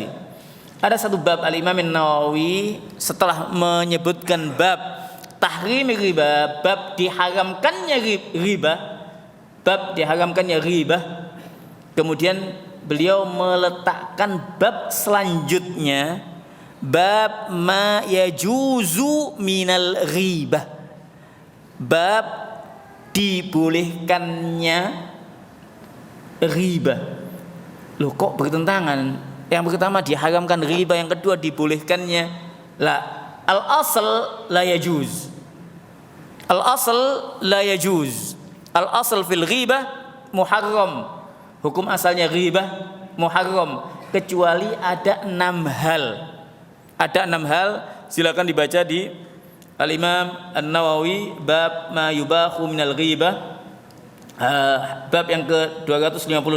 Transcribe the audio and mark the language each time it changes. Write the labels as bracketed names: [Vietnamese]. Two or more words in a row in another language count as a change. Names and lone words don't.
[Indonesian] Ada satu bab Al-Imam An-Nawawi setelah menyebutkan [Arabic] باب تحريم الربا, [Indonesian] bab diharamkannya riba, kemudian beliau meletakkan bab selanjutnya, [Arabic] باب ما يجوز من الغيبة, [Indonesian] bab dibolehkannya riba. Loh, kok bertentangan? Yang pertama diharamkan riba, yang kedua dibolehkannya. [Arabic] لا، الأصل لا يجوز. الأصل لا يجوز. الأصل في الغيبة محرم. [Indonesian] Hukum asalnya [Arabic] غيبة محرم, [Indonesian] kecuali ada 6 hal. Ada 6 hal, silakan dibaca di Al-Imam An-Nawawi [Arabic] باب ما يباح من الغيبة, [Indonesian] bab yang ke-256.